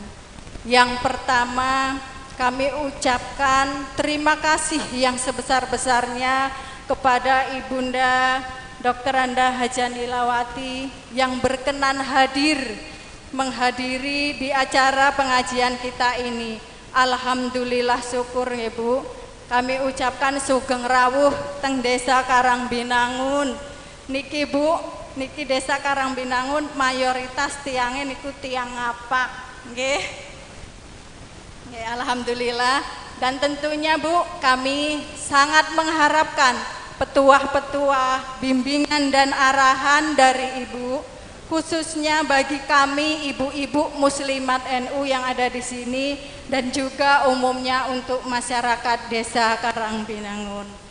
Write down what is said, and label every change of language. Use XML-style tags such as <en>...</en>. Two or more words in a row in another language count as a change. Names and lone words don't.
<id>Yang pertama, kami ucapkan terima kasih yang sebesar-besarnya kepada Ibunda Dr. Anda Hajanila Wakti yang berkenan menghadiri di acara pengajian kita ini. Alhamdulillah syukur ya Bu. Kami ucapkan</id> <jv>sugeng rawuh teng Desa Karangbinangun. Niki Bu, niki Desa Karangbinangun mayoritas tiangnya niku tiang ngapak. Nggih. Nggih, alhamdulillah.</jv> <id>Dan tentunya Bu, kami sangat mengharapkan petuah-petuah, bimbingan dan arahan dari Ibu, khususnya bagi kami ibu-ibu muslimat NU yang ada di sini dan juga umumnya untuk masyarakat Desa Karangbinangun.</id>